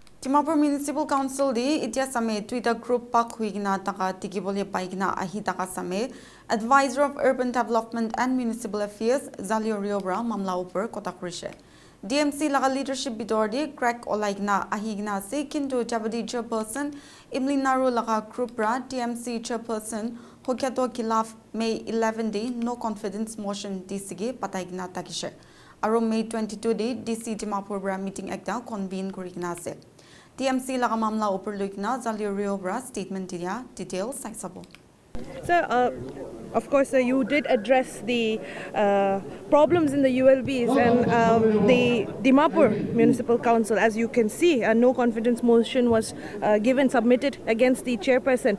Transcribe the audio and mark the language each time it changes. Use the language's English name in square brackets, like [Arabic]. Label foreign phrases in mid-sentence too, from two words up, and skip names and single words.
[Naga Pidgin] Dimapur Municipal Council di itia same [English] Twitter group [Naga Pidgin] pak huigina taka tikibole paigina ahi taka same [English] Advisor of Urban Development and Municipal Affairs [Naga Pidgin] Zalio Riobra mamla upar kotakrishe. DMC laga leadership bidordi crack olaigna ahigna se kintu Jabadi chairperson Imli Naru laga group ra DMC chairperson Hokyato Kilaf May 11 day [English] no confidence motion [Naga Pidgin] DCG pataigna takishe. Aro May 22 day DC Dimapur bra meeting ekta convene kurigna se. DMC laga mamla upar luigna Zalio Riobra statement diya details saisabo. [English] Sir, of course, you did address the problems in the ULBs and the Dimapur Municipal Council. As you can see, a no confidence motion was submitted against the chairperson.